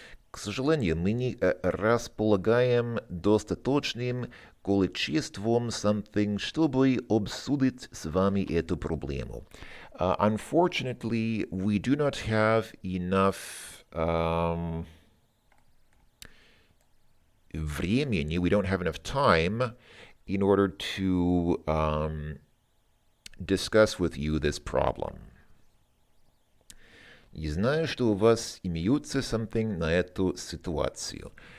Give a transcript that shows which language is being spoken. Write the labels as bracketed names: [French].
[Russian] К сожалению, мы не располагаем достаточным количеством something, чтобы обсудить с вами эту проблему. [English] Unfortunately, we do not have enough времени, we don't have enough time in order to discuss with you this problem. [Russian] Я знаю, что у вас имеются something на эту ситуацию.